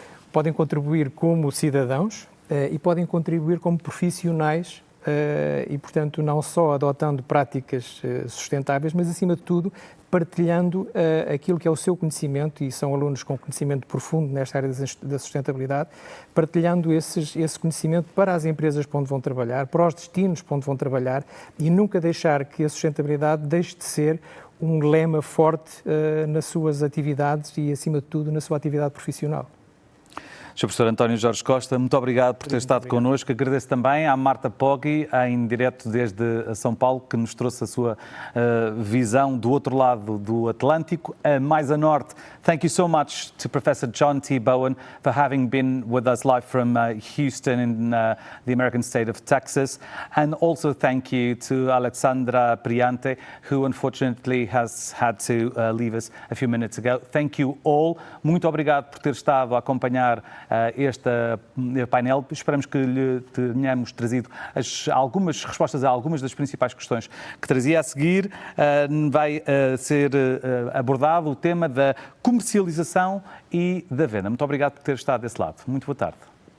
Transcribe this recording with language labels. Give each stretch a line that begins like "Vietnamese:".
Portuguese: Podem contribuir como cidadãos e podem contribuir como profissionais e, portanto, não só adotando práticas sustentáveis, mas, acima de tudo, partilhando aquilo que é o seu conhecimento, e são alunos com conhecimento profundo nesta área da sustentabilidade, partilhando esse conhecimento para as empresas para onde vão trabalhar, para os destinos para onde vão trabalhar, e nunca deixar que a sustentabilidade deixe de ser um lema forte nas suas atividades e, acima de tudo, na sua atividade profissional. Sr. Professor António Jorge Costa, muito obrigado por ter estado connosco. Agradeço também à Marta Poggi, em direto desde São Paulo, que nos trouxe a sua visão do outro lado do Atlântico. Mais a norte,
English: thank you so much to Professor John T. Bowen for having been with us live from Houston in the American state of Texas. And also thank you to Alexandra Priante, who unfortunately has had to leave us a few minutes ago. Thank you all.
Portuguese: Muito obrigado por ter estado a acompanhar este painel. Esperamos que lhe tenhamos trazido algumas respostas a algumas das principais questões que trazia. A seguir vai ser abordado o tema da comercialização e da venda. Muito obrigado por ter estado desse lado. Muito boa tarde.